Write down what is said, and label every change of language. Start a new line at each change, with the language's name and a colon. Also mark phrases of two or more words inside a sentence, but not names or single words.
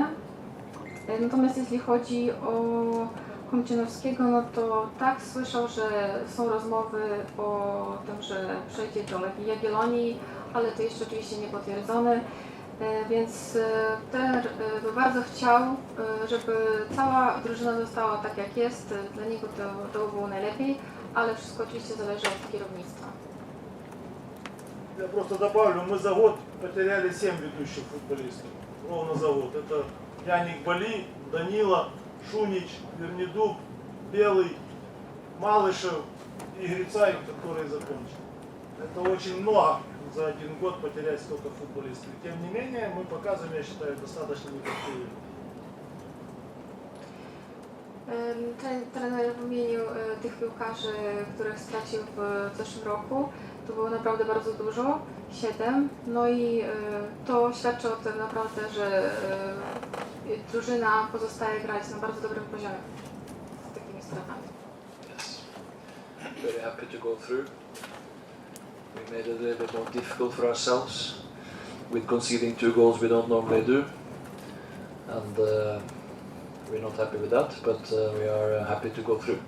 Polish: Natomiast jeśli chodzi o Chomczynowskiego, no to tak, słyszał, że są rozmowy o tym, że przejdzie do Legii Jagiellonii, ale to jeszcze oczywiście nie potwierdzone, więc trener by bardzo chciał, żeby cała drużyna została tak jak jest, dla niego to by było najlepiej, ale wszystko oczywiście zależy od kierownictwa.
Russian: Я просто добавлю, мы за год потеряли 7 ведущих футболистов. Ровно за год. Это Яник Бали, Данила, Шунич, Вернедуб, Белый, Малышев и Грицай, который закончил. Это очень много за один год потерять столько футболистов. Тем не менее, мы показываем, я считаю, достаточно неплохие.
Polish: Trener wymienił tych piłkarzy, których stracił w zeszłym roku. To było naprawdę bardzo dużo, 7. No i to świadczy o tym naprawdę, że drużyna pozostaje grać na bardzo dobrym poziomie z takimi stratami.
English: Yes. Very happy to go through. We made it a little bit more difficult for ourselves with conceding 2 goals we don't normally do. And we're not happy with that, but we are happy to go through.